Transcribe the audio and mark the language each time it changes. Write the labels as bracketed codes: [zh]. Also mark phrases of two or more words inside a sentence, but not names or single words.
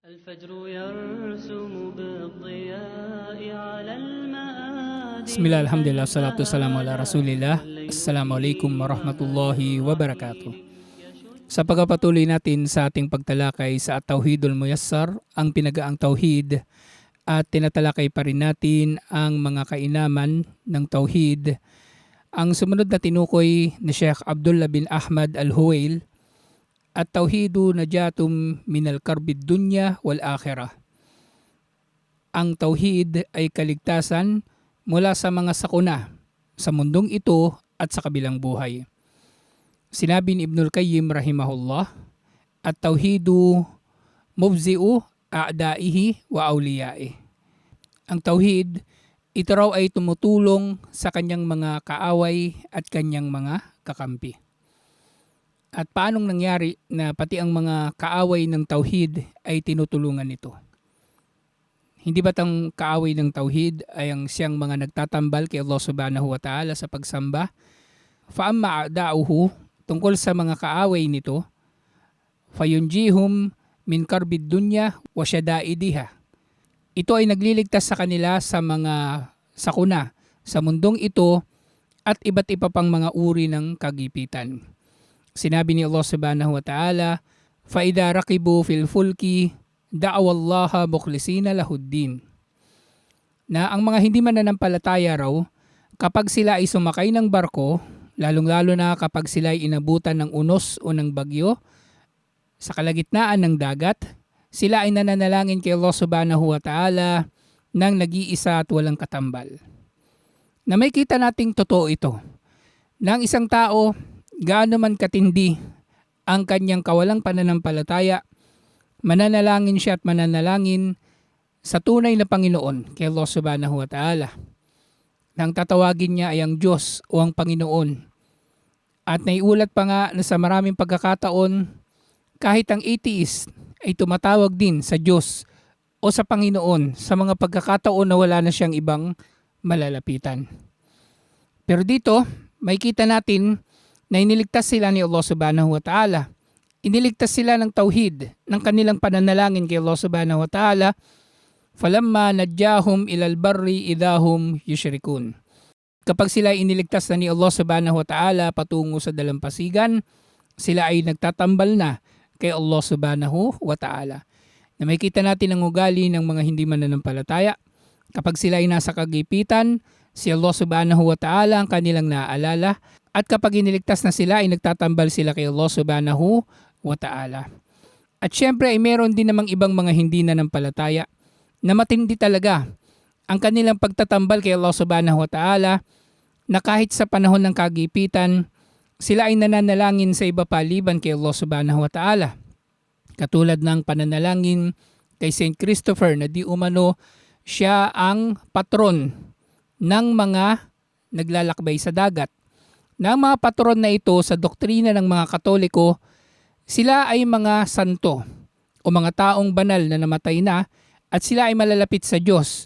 [ar] الفجر يرسم بالضياء على المآذن. بسم الله، الحمد لله، صلاة سلام على رسول الله. السلام عليكم ورحمة الله وبركاته. [tl] Sa pagpapatuloy natin sa ating pagtalakay sa At-Tauhidul Muyassar, ang pinagaang tauhid, at tinatalakay pa rin natin ang mga kainaman ng tauhid. Ang sumunod na tinukoy ni Sheikh Abdullah bin Ahmad Al-Huwail, [ar] التوحيد نجاة من كرب الدنيا والآخرة. [tl] Ang tauhid ay kaligtasan mula sa mga sakuna sa mundong ito at sa kabilang buhay. Sinabi ni Ibnul Qayyim rahimahullah, [ar] التوحيد مفزع أعدائه وأوليائه. [tl] Ang tauhid, ito raw ay tumutulong sa kanyang mga kaaway at kanyang mga kakampi. At paanong nangyari na pati ang mga kaaway ng tauhid ay tinutulungan nito? Hindi ba't ang kaaway ng tauhid ay ang siyang mga nagtatambal kay [ar] الله سبحانه وتعالى [tl] sa pagsamba? [ar] فأما أعداؤه, [tl] tungkol sa mga kaaway nito, [ar] فينجيهم من كرب الدنيا وشدائدها. [tl] Ito ay nagliligtas sa kanila sa mga sakuna sa mundong ito at iba't iba pang mga uri ng kagipitan. Sinabi ni [ar] الله سبحانه وتعالى, فَإِذَا رَقِبُوا فِي الْفُلْكِ دَعَوَا اللَّهَ مُخْلِصِينَ لَهُ الدِّينَ. [tl] Na ang mga hindi mananampalataya raw, kapag sila ay sumakay ng barko, lalong-lalo na kapag sila ay inabutan ng unos o ng bagyo, sa kalagitnaan ng dagat, sila ay nananalangin kay [ar] الله سبحانه وتعالى [tl] ng nag-iisa at walang katambal. Na may kita nating totoo ito, na ang isang tao, gaano man katindi ang kanyang kawalang pananampalataya, mananalangin siya at mananalangin sa tunay na Panginoon kay [ar] الله سبحانه وتعالى. [tl] Nang tatawagin niya ay ang Diyos o ang Panginoon. At naiulat pa nga na sa maraming pagkakataon, kahit ang atheist ay tumatawag din sa Diyos o sa Panginoon sa mga pagkakataon na wala na siyang ibang malalapitan. Pero dito, may kita natin na iniligtas sila ni [ar] الله سبحانه وتعالى. [tl] Iniligtas sila ng tauhid, ng kanilang pananalangin kay [ar] الله سبحانه وتعالى. فلما نجاهم إلى البر إذا هم يشركون. [tl] Kapag sila iniligtas na ni [ar] الله سبحانه وتعالى [tl] patungo sa dalampasigan, sila ay nagtatambal na kay [ar] الله سبحانه وتعالى. [tl] Na may kita natin ang ugali ng mga hindi mananampalataya. Kapag sila ay nasa kagipitan, si [ar] الله سبحانه وتعالى [tl] ang kanilang naaalala. At kapag iniligtas na sila, ay nagtatambal sila kay [ar] الله سبحانه وتعالى. [tl] At syempre ay meron din namang ibang mga hindi nanampalataya na matindi talaga ang kanilang pagtatambal kay [ar] الله سبحانه وتعالى, [tl] na kahit sa panahon ng kagipitan, sila ay nananalangin sa iba paliban kay [ar] الله سبحانه وتعالى. [tl] Katulad ng pananalangin kay Saint Christopher na di umano siya ang patron ng mga naglalakbay sa dagat. Na ang mga patron na ito sa doktrina ng mga Katoliko, sila ay mga santo o mga taong banal na namatay na at sila ay malalapit sa Diyos.